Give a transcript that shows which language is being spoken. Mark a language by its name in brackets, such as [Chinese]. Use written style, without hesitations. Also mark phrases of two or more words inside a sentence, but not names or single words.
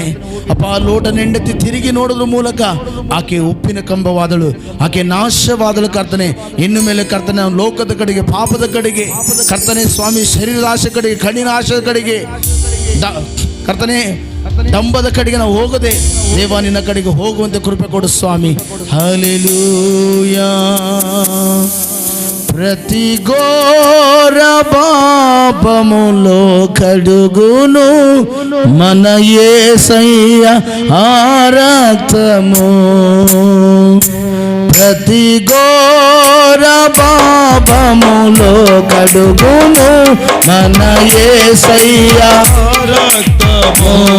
[Kannada] ಅಪ್ಪ, ಲೋಟನ ಹೆಂಡತಿ ತಿರುಗಿ ನೋಡೋದ್ರ ಮೂಲಕ ಆಕೆ ಉಪ್ಪಿನ ಕಂಬವಾದಳು, ಆಕೆ ನಾಶವಾದಳು ಕರ್ತನೆ. ಇನ್ನು ಮೇಲೆ ಕರ್ತನೆ ನಾನು ಲೋಕದ ಕಡೆಗೆ, ಪಾಪದ ಕಡೆಗೆ ಕರ್ತನೆ ಸ್ವಾಮಿ, ಶರೀರದ ಆಶೆ ಕಡೆಗೆ, ಕಣ್ಣಿನ ಆಶೆ ಕಡೆಗೆ ಕರ್ತನೆ, ಡಂಬದ ಕಡೆಗೆ ನಾವು ಹೋಗದೆ ದೇವ ನಿನ್ನ ಕಡೆಗೆ ಹೋಗುವಂತೆ ಕೃಪೆ ಕೊಡು ಸ್ವಾಮಿ. ಹಲ್ಲೆಲೂಯಾ. [Telugu] ప్రతి ఘోర పాపములో కడుగును మన యేసయ్య ఆ రక్తము. ప్రతి ఘోర పాపములో కడుగును మన యేసయ్య రక్తము.